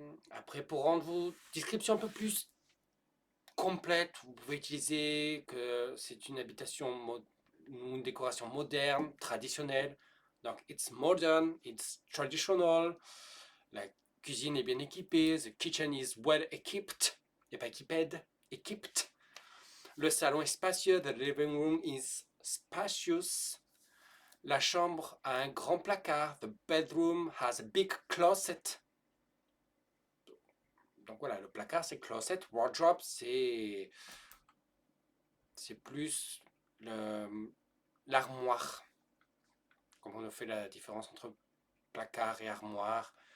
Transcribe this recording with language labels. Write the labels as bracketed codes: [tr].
[fr] Après, pour rendre vos descriptions un peu plus complètes, vous pouvez utiliser que c'est une habitation, une décoration moderne, traditionnelle. Donc, [en] it's modern, it's traditional. [fr] La cuisine est bien équipée. [en] The kitchen is well equipped. [fr] Et pas [en] equipped, equipped. [fr] Le salon est spacieux. [en] The living room is spacious. [fr] La chambre a un grand placard. [en] The bedroom has a big closet. [fr] Donc voilà, le placard c'est closet. Wardrobe c'est plus l'armoire. Comment on fait la différence entre placard et armoire.